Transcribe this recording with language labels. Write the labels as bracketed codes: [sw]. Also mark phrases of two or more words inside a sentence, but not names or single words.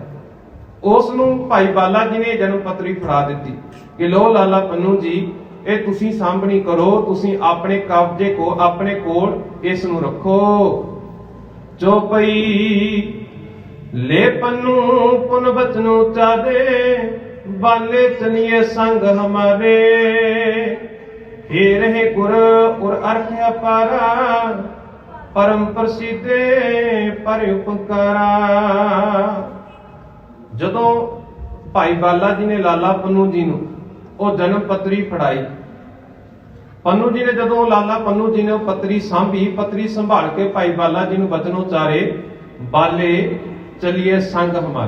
[pa] ਉਸ ਨੂੰ ਭਾਈ ਬਾਲਾ ਜੀ ਨੇ ਜਨਮ ਪੱਤਰੀ ਫੜਾ ਦਿੱਤੀ ਕਿ ਲੋ ਲਾਲਾ ਪੰਨੂ ਜੀ, ਇਹ ਤੁਸੀਂ ਸਾਂਭਣੀ ਕਰੋ, ਤੁਸੀਂ ਆਪਣੇ ਕਬਜ਼ੇ ਕੋ ਆਪਣੇ ਕੋਲ ਇਸ ਨੂੰ ਰੱਖੋ। [bra] ਚੌਪਈ ਲੈ ਪੰਨੂ ਪੁਨ ਬਚਨੂ ਚਾਦੇ, ਬਾਲੇ ਚਲੀਏ ਸੰਗ ਹਮਾਰੇ। हे रहे गुर और अर्थ अपारा, परम प्रसिद्धे पर उपकारा। [pa] ਜਦੋਂ ਭਾਈ ਬਾਲਾ ਜੀ ਨੇ ਲਾਲਾ ਪੰਨੂ ਜੀ ਨੂੰ ਉਹ ਜਨਮ ਪੱਤਰੀ ਫੜਾਈ, ਪੰਨੂ ਜੀ ਨੇ ਜਦੋਂ ਲਾਲਾ ਪੰਨੂ ਜੀ ਨੇ ਉਹ ਪੱਤਰੀ ਸਾਂਭੀ, ਪੱਤਰੀ ਸੰਭਾਲ ਕੇ ਭਾਈ ਬਾਲਾ ਜੀ ਨੂੰ ਬਚਨ ਉਚਾਰੇ, [bra] ਬਾਲੇ ਚਲੀਏ ਸੰਗ ਹਮਾਰੇ।